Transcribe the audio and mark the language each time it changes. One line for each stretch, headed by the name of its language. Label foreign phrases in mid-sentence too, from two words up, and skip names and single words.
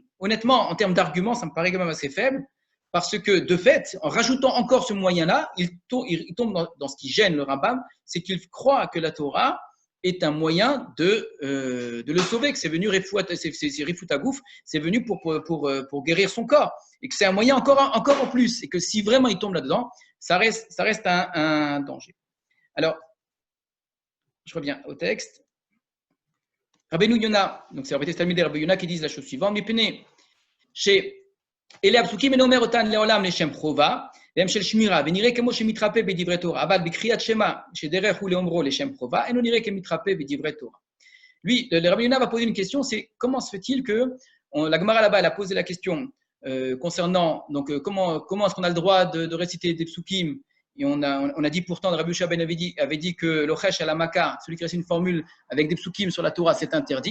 French: Honnêtement, en termes d'arguments, ça me paraît quand même assez faible. Parce que, de fait, en rajoutant encore ce moyen-là, il tombe dans ce qui gêne le Rambam, c'est qu'il croit que la Torah est un moyen de le sauver, que c'est venu c'est Rifutagouf, c'est venu pour guérir son corps, et que c'est un moyen encore en plus, et que si vraiment il tombe là-dedans, ça reste un danger. Alors, je reviens au texte. Rabbeinu Yona, donc c'est Rabbeinu Talmidei Rabbeinu Yona qui disent la chose suivante, Mipene, chez
Hebrew: אלה הפסוקים אינו אומר אותן לעולם לשם חובה, והם של שמירה, ונראה כמו שמתרפא בדברי תורה, אבל בקריאת שמע, שדרך הוא לאומרו לשם חובה, אינו נראה כמתרפא בדברי תורה.
French: Lui, le Rabbi Yona va poser une question, c'est comment se fait-il que, la Gemara là-bas, elle a posé la question concernant, donc comment est-ce qu'on a le droit de réciter des psukim, et on a dit pourtant, Rabbi Yosha Ben avait dit que l'ochesh à la Maka, celui qui récite une formule avec des psukim sur la Torah, c'est interdit.